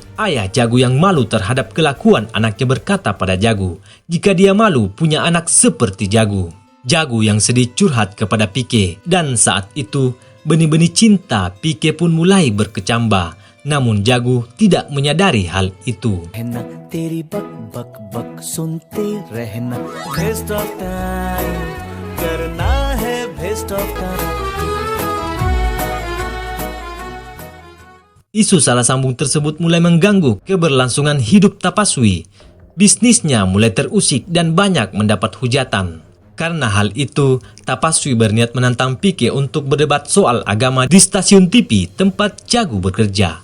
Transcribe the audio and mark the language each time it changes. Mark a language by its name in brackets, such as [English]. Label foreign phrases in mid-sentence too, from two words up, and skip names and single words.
[Indonesian] Ayah Jago yang malu terhadap kelakuan anaknya berkata pada Jago, jika dia malu punya anak seperti Jago. Jago yang sedih curhat kepada Pike dan saat itu benih-benih cinta Pike pun mulai berkecambah. Namun Jago tidak menyadari hal itu. [Hindi] तेरी बक बक बक सुनते रहना [English] waste of time [Hindi] करना है [English] waste of time. [Indonesian] Isu salah sambung tersebut mulai mengganggu keberlangsungan hidup Tapaswi. Bisnisnya mulai terusik dan banyak mendapat hujatan. Karena hal itu, Tapaswi berniat menantang Pike untuk berdebat soal agama di stasiun TV tempat Jago bekerja.